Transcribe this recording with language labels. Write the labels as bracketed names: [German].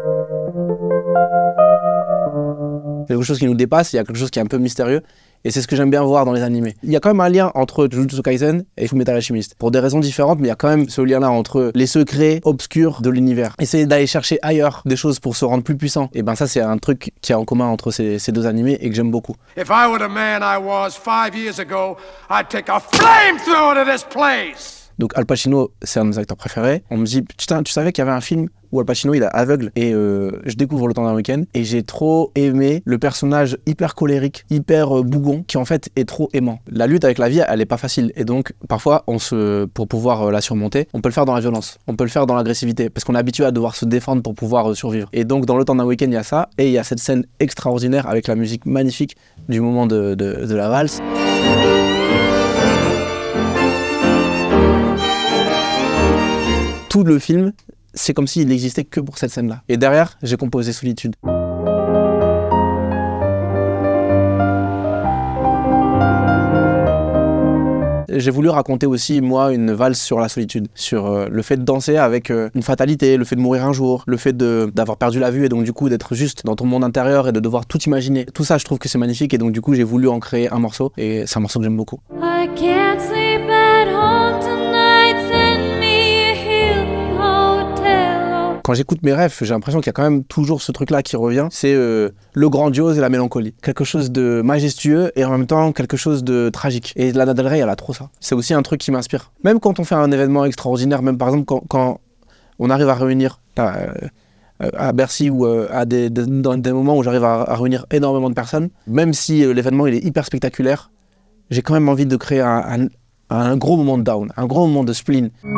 [French] Il y a quelque chose qui nous dépasse, il y a quelque chose qui est un peu mystérieux, et c'est ce que j'aime bien voir dans les animés. Il y a quand même un lien entre Jujutsu Kaisen et Fullmetal Alchemist, pour des raisons différentes, mais il y a quand même ce lien-là entre les secrets obscurs de l'univers. Essayer d'aller chercher ailleurs des choses pour se rendre plus puissant, et ben ça c'est un truc qui est en commun entre ces deux animés et que j'aime beaucoup. [English] If I were the man I was 5 years ago, I'd take a flamethrower to this place. [French] Donc Al Pacino, c'est un de mes acteurs préférés. On me dit, putain, tu savais qu'il y avait un film où Al Pacino il est aveugle, et je découvre Le Temps d'un Week-end, et j'ai trop aimé le personnage hyper colérique, hyper bougon, qui en fait est trop aimant. La lutte avec la vie, elle est pas facile, et donc parfois pour pouvoir la surmonter, on peut le faire dans la violence, on peut le faire dans l'agressivité, parce qu'on est habitué à devoir se défendre pour pouvoir survivre. Et donc dans Le Temps d'un Week-end, il y a ça, et il y a cette scène extraordinaire avec la musique magnifique du moment de la valse. Tout le film, c'est comme s'il n'existait que pour cette scène-là. Et derrière, j'ai composé Solitude. J'ai voulu raconter aussi, moi, une valse sur la solitude, sur le fait de danser avec une fatalité, le fait de mourir un jour, le fait d'avoir perdu la vue et donc du coup d'être juste dans ton monde intérieur et de devoir tout imaginer. Tout ça, je trouve que c'est magnifique, et donc du coup, j'ai voulu en créer un morceau, et c'est un morceau que j'aime beaucoup. [English] I can't sleep at home tonight, send me a Hilton Hotel. [French] Quand j'écoute mes rêves, j'ai l'impression qu'il y a quand même toujours ce truc-là qui revient, c'est le grandiose et la mélancolie. Quelque chose de majestueux et en même temps quelque chose de tragique. Et Lana Del Rey, elle a trop ça. C'est aussi un truc qui m'inspire. Même quand on fait un événement extraordinaire, même par exemple quand on arrive à réunir à Bercy ou dans des moments où j'arrive à réunir énormément de personnes, même si l'événement il est hyper spectaculaire, j'ai quand même envie de créer un gros moment de down, un gros moment de spleen.